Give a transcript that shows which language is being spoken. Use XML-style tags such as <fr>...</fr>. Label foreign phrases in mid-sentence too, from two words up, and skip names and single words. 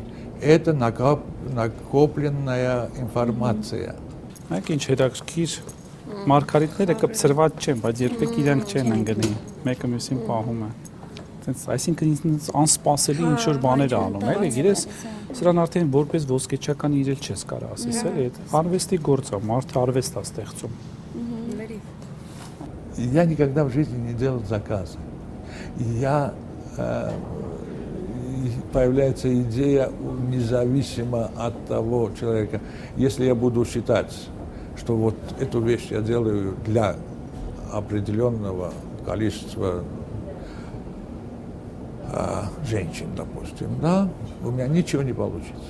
<ru>Это накопленная информация.</ru> <hy>Մենք ինչ հետաքրքիր մարգարիտները կպցրված չեն, բայց երբեք իրանք չեն ընկնի, մեկը մյուսին պահում է։ Այսինքն ինձ անսպասելի ինչ որ баներ անում, էլի, գիտես, սրան արդեն որպես ոսկեչական իրել չես կարող ասես, էլի, այդ արվեստի գործ է, մարդը արվեստ է ստեղծում։</hy> <ru>Я никогда в жизни не делал заказы. Появляется идея независимо от того человека. Если я буду считать, что вот эту вещь я делаю для определенного количества женщин, допустим, да, у меня ничего не получится.</ru>